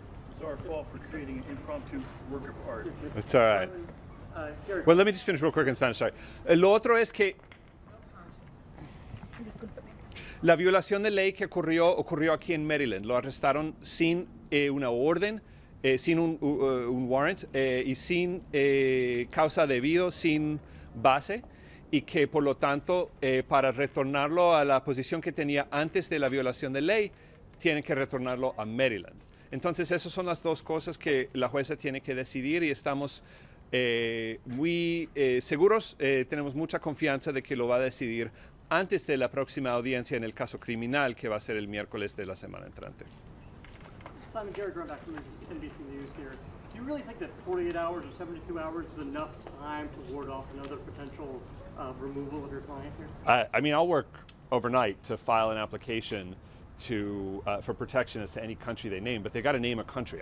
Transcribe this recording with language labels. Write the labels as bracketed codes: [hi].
[en] It's our fault for creating an impromptu work of art. It's all right. Well, let me just finish real quick in Spanish, sorry. [es] Lo otro es que la violación de ley que ocurrió aquí en Maryland. Lo arrestaron sin una orden, sin un warrant y sin causa debido, sin base. y que por lo tanto para retornarlo a la posición que tenía antes de la violación de ley, tienen que retornarlo a Maryland. Entonces esas son las dos cosas que la jueza tiene que decidir y estamos muy seguros, tenemos mucha confianza de que lo va a decidir antes de la próxima audiencia en el caso criminal que va a ser el miércoles de la semana entrante. [en] Simon, Gary Greenbelt from NBC News here. Do you really think that 48 hours or 72 hours is enough time to ward off another potential removal of your client here? I mean, I'll work overnight to file an application to for protection as to any country they name, but they got to name a country.